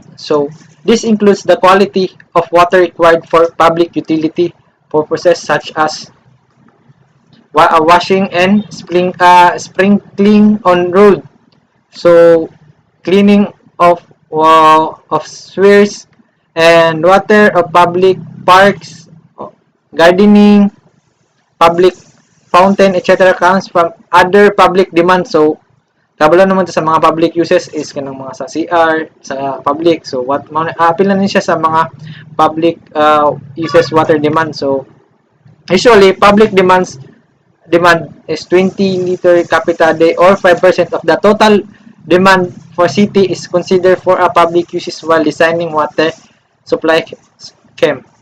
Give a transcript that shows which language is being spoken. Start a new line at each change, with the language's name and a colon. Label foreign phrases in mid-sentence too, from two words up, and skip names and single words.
English: So this includes the quality of water required for public utility purposes such as washing and sprinkling on road. So cleaning of sewers and water of public parks, gardening, public fountain, etc. comes from other public demand.
Cebuano: So kabalo naman sa mga
English: public uses
Cebuano: is kanang mga sa CR, sa public. So what apil na siya sa mga
English: public uses water demand. So usually public demand is 20 liter capita day or 5% of the total demand for city is considered for a public uses while designing water supply scheme.